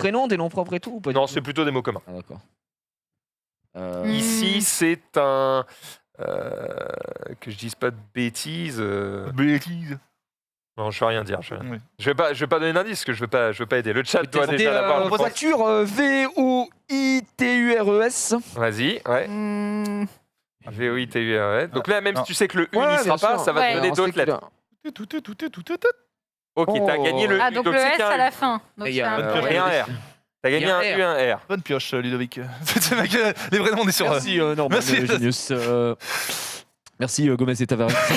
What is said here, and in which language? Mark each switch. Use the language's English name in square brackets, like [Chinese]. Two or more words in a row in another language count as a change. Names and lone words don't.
[French] des prénoms, des noms propres et tout ou pas du Non, tout c'est plutôt des mots communs. Ah, d'accord. Ici, c'est un... que je dise pas de bêtises. Bêtise. Non, je vais rien dire. Oui. Je vais pas donner d'indice, parce que je veux pas aider. Le chat doit C'était déjà l'avoir. je pense. voiture V-O-I-T-U-R-E-S. Vas-y, ouais. Hmm. V-O-I-T-U-R-E. Donc là, même si tu sais que le U Ouais, n'y bien sera pas, sûr. ça va Ouais. te donner Alors, c'est d'autres lettres. que- Ok, t'as Oh. gagné le Ah, U. donc Donc le c'est S qu'un à U. la fin. Donc Et il y c'est a un un peu- Et un R. T'as gagné Et un un U et un R. Bonne pioche, Ludovic. C'est mec, les vrais noms, on est sur. Merci, Norman Merci. Genius. Merci, Gomez et Tavares.